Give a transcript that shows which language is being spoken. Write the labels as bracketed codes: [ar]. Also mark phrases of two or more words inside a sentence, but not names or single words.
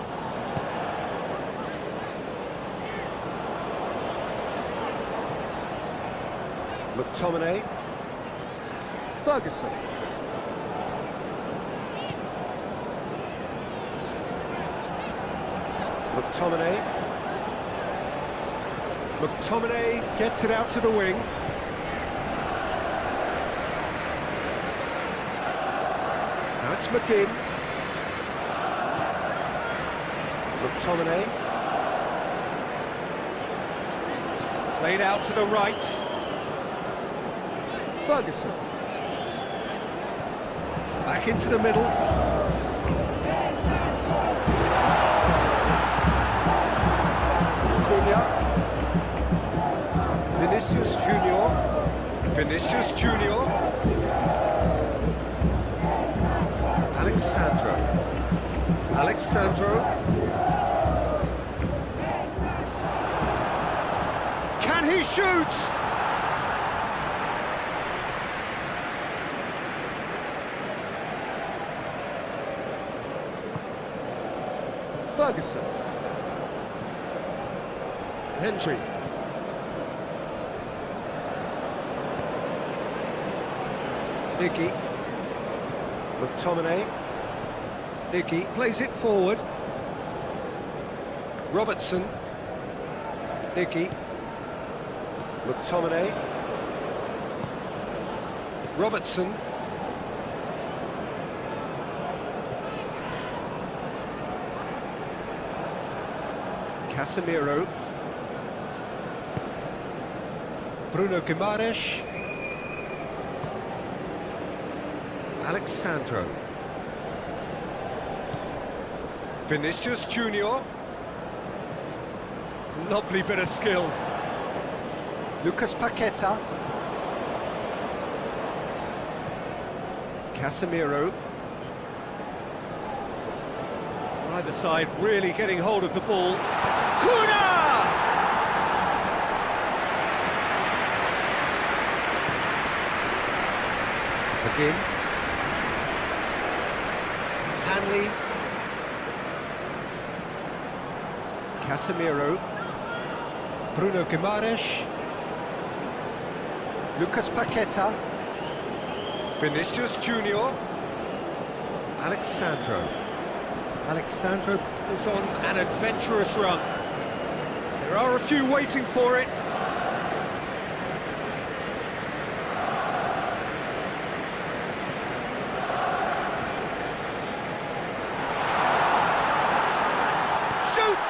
[en] McTominay. Ferguson. McTominay. McTominay gets it out to the wing. Now it's McGinn. McTominay. Played out to the right. Ferguson. Back into the middle. Cunha. Vinicius Junior. Vinicius Junior. Alexandro. Alexandro. Can he shoot? Ferguson. Hendry. Nicky. McTominay. Nicky plays it forward. Robertson. Nicky. McTominay. Robertson. Casemiro. Bruno Guimaraes. Alexandro. Vinicius Junior. Lovely bit of skill. Lucas Paqueta. Casemiro. Either side really getting hold of the ball. Cunha! Again. Hanley. Casemiro. Bruno Guimaraes. Lucas Paqueta. Vinicius Junior. Alexandro. Alexandro was on an adventurous run. There are a few waiting for it. Shoots!